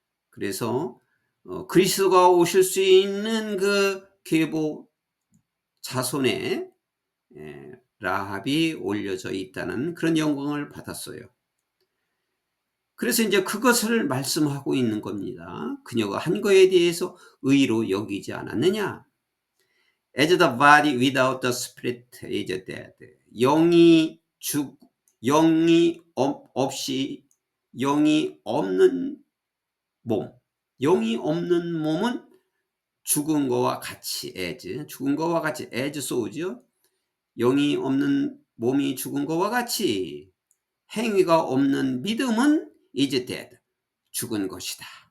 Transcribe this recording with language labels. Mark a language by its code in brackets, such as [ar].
[ko] 그래서 그리스도가 오실 수 있는 그 계보 자손에 라합이 올려져 있다는 그런 영광을 받았어요. 그래서 이제 그것을 말씀하고 있는 겁니다. 그녀가 한 거에 대해서 의로 여기지 않았느냐. [en] As the body without the spirit is dead. [ko] 영이 영이 없이 영이 없는 몸. 영이 없는 몸은 죽은 거와 같이 [en] as [ko] 죽은 거와 같이 as so죠. 영이 없는 몸이 죽은 거와 같이 행위가 없는 믿음은 [en] is dead. [ko] 죽은 것이다.